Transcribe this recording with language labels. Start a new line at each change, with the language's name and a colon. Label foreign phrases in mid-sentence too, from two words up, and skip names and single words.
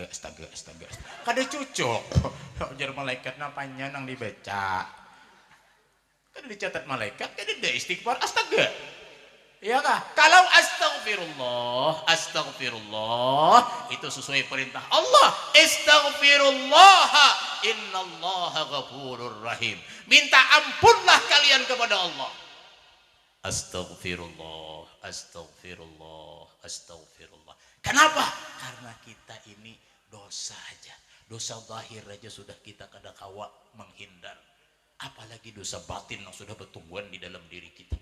Banjar: Kada cucuk. Jar malaikat napanya nang dibaca. Kada dicatat malaikat, kada ada istighfar astaga. Iya kah? Kalau astagfirullah itu sesuai perintah Allah.
Arabic: أستغفر الله، إن الله غفور رحيم.
Indonesian: Minta ampunlah kalian kepada Allah.
Banjar: Astagfirullah. Kenapa? Karena kita ini dosa aja. Dosa zahir aja sudah kita kada kawa menghindar. Apalagi dosa batin yang sudah bertumbuhan di dalam diri kita.